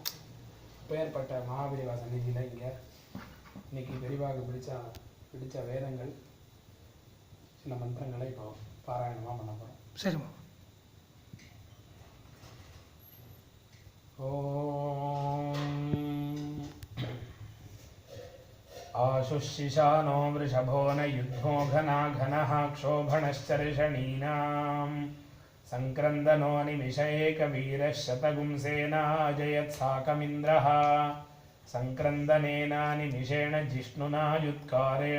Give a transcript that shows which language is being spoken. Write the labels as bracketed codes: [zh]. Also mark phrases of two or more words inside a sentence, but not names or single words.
[ta] பேர்பட்ட மகாபெரிவா சந்நிதியில் இங்கே இன்றைக்கி பெரியவாவுக்கு பிடிச்ச வேதங்கள், சில மந்திரங்களை இப்போ பாராயணமாக பண்ண போகிறோம். சரிம்மா. [sa] ஓம் आशुशिशानो वृषभो न युद्धो घना घनः क्षोभणश्चर्षणीनाम् संक्रन्दनो निमिषैकवीरः शतगुंसेना जयत्साकमिन्द्रः संक्रन्दनेन निमिषेण जिष्णुना युत्कारेण